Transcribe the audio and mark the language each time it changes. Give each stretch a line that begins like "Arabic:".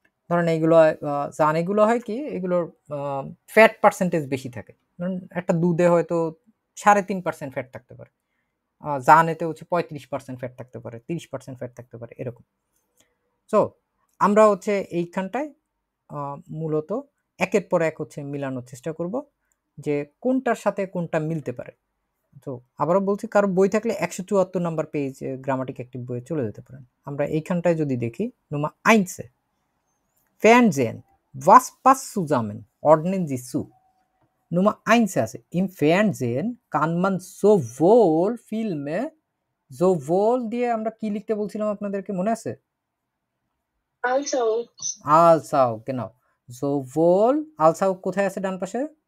Bangla: ধরেন এইগুলো জানেগুলো হয় কি, এগুলোর ফ্যাট পার্সেন্টেজ বেশি থাকে, ধরুন একটা দুধে হয়তো 3.5% ফ্যাট থাকতে পারে, জানেতে হচ্ছে 35% ফ্যাট থাকতে পারে, 30% ফ্যাট থাকতে পারে, এরকম। সো আমরা হচ্ছে এইখানটায় মূলত একের পর এক হচ্ছে মিলানোর চেষ্টা করব যে কোনটার সাথে কোনটা মিলতে পারে। তো আবারও বলছি, কারো বই থাকলে 174 নাম্বার পেজ গ্রামাটিক অ্যাক্টিভ বইয়ে চলে যেতে পারেন। আমরা এইখানটায় যদি দেখি,
German: Nummer 1 Fernsehen, was passt zusammen, ordnen Sie zu।
Bangla: Nummer 1 আছে,
German: im Fernsehen kann man sowohl Filme, sowohl
Bangla: দিয়ে আমরা কি লিখতে বলছিলাম আপনাদেরকে মনে আছে?
German: als auch, genau, sowohl als auch
Bangla: কোথায় আছে ডান পাশে?